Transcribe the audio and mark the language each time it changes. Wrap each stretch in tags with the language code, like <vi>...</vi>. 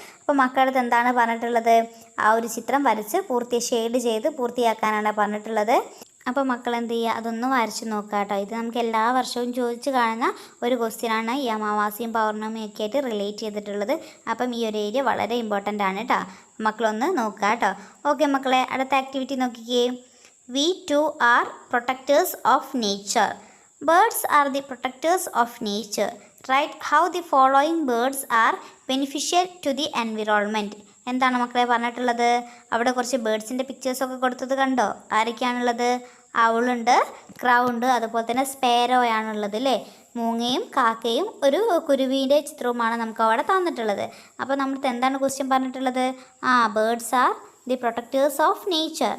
<ml>അപ്പോൾ മക്കളടുത്ത് എന്താണ് പറഞ്ഞിട്ടുള്ളത്? ആ ഒരു ചിത്രം വരച്ച് ഷെയ്ഡ് ചെയ്ത് പൂർത്തിയാക്കാനാണ് പറഞ്ഞിട്ടുള്ളത്. അപ്പോൾ മക്കൾ എന്ത് ചെയ്യുക? അതൊന്ന് വരച്ച് നോക്കുക കേട്ടോ. ഇത് നമുക്ക് എല്ലാ വർഷവും ചോദിച്ച് കാണുന്ന ഒരു ക്വസ്റ്റ്യനാണ്. ഈ അമാവാസിയും പൗർണമിയും ഒക്കെ ആയിട്ട് റിലേറ്റ് ചെയ്തിട്ടുള്ളത്. അപ്പം ഈ ഒരു ഏരിയ വളരെ ഇമ്പോർട്ടൻ്റ് ആണ് കേട്ടോ. മക്കളൊന്ന് നോക്കുക കേട്ടോ. ഓക്കെ മക്കളെ, അടുത്ത ആക്ടിവിറ്റി നോക്കിക്കേ.</ml> <en>We too are protectors of nature. Birds are the protectors of nature. Write how the following birds are beneficial to the environment.</en> <ml>എന്താണ് മക്കളെ പറഞ്ഞിട്ടുള്ളത്? അവിടെ കുറച്ച് ബേർഡ്സിൻ്റെ പിക്ചേഴ്സൊക്കെ കൊടുത്തത് കണ്ടോ? ആരൊക്കെയാണുള്ളത്? അവളുണ്ട്, ക്രൗ ഉണ്ട്, അതുപോലെ തന്നെ സ്പേരോ ആണുള്ളത് അല്ലേ. മൂങ്ങയും കാക്കയും ഒരു കുരുവിൻ്റെ ചിത്രവുമാണ് നമുക്ക് അവിടെ തന്നിട്ടുള്ളത്. അപ്പോൾ നമ്മൾക്ക് എന്താണ് ക്വസ്റ്റ്യൻ പറഞ്ഞിട്ടുള്ളത്?</ml> <en>Birds are the protectors of nature.</en>